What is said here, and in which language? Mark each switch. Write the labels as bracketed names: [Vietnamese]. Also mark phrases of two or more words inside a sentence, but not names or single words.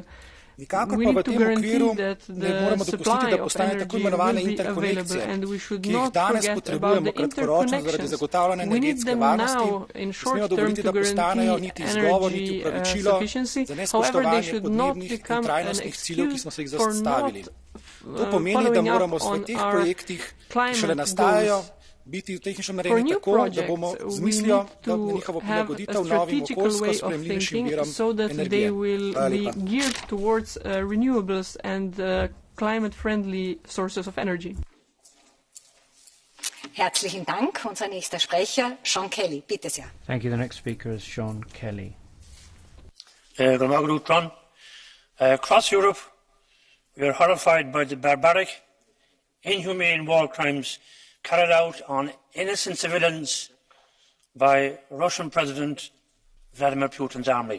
[Slovenian] Nikakor pa v tem okviru ne moremo dopustiti, da postane tako imenovane interkonekcije, ki jih danes potrebujemo kratkoročno zaradi zagotavljanja energetske varnosti, ne smemo dovoliti, da postanejo niti izgovor, niti upravičilo za nespoštovanje podnebnih in trajnostnih ciljev, ki smo se jih zastavili. To pomeni, da moramo v teh projektih, ki šele nastajajo, biti tehnično narejeni tako, da bomo z mislijo, da njihovo prilagoditev novim okoljsko sprejemljivejšim virom energije. Hvala lepa. [German] Herzlichen Dank. Unser nächster Sprecher, Sean Kelly. Bitte sehr. [English] Thank you. The next speaker is Sean Kelly. Across Europe, we are horrified by the barbaric, inhumane war crimes carried out on innocent civilians by Russian President Vladimir Putin's army.